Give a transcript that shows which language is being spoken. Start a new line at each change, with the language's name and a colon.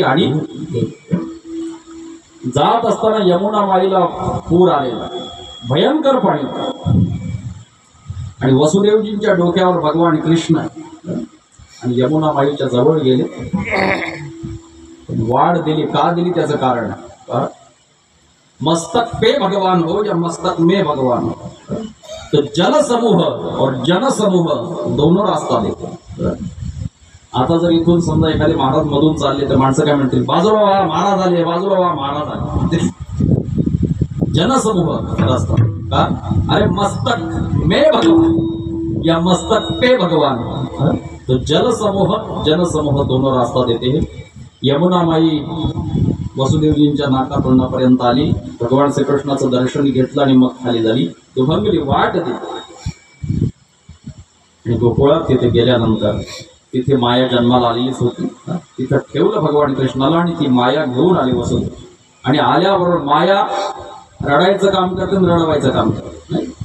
Marathi: आणि जात असताना यमुना माईला पूर आलेला, भयंकर पाणी. आणि वसुदेवजींच्या डोक्यावर भगवान कृष्ण आणि यमुना माईच्या जवळ गेले, वाढ दिली. का दिली त्याचं कारण,
Hindi: मस्तक पे भगवान हो या मस्तक में भगवान हो. तो जल समूह और जन समूह दोनों रास्ता
Marathi: देतो. आता जर इथून समजा एखादे महाराज मधून चालले तर माणसं काय म्हणतील, बाजूला वा महाराज आले, बाजूला वा महाराज आले.
Hindi: जनसमूह रस्ता का, अरे मस्तक में भगवान या मस्तक पे भगवान. तो जल समूह जन समूह दोनों रास्ता देते हैं.
Marathi: यमुना माई वसुदेवजींच्या नाकातोंडापर्यंत आली, भगवान श्रीकृष्णाचं दर्शन घेतलं आणि मग खाली झाली. दुभंगली वाट दिली आणि गोकुळात तिथे गेल्यानंतर तिथे माया जन्माला आलेलीच होती. तिथं ठेवलं भगवान कृष्णाला आणि ती माया घेऊन आली वसुदेव. आणि आल्याबरोबर माया रडायचं काम करते आणि रडवायचं काम करते.